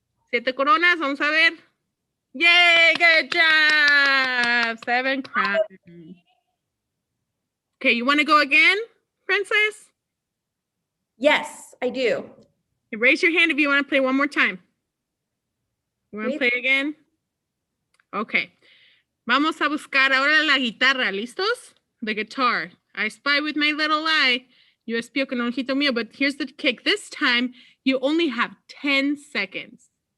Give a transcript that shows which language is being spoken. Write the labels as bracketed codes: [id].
[es] 7 coronas, vamos a ver. [en] Yay, good job. 7 crowns. Okay, you want to go again, Princess? Yes, I do. Raise your hand if you want to play one more time. You want to play again? Okay. [es] Vamos a buscar ahora la guitarra. ¿Listos? [en] The guitar. I spy with my little eye. [es] Yo espío con el ojito mío. [en] But here's the kick. This time, you only have 10 seconds.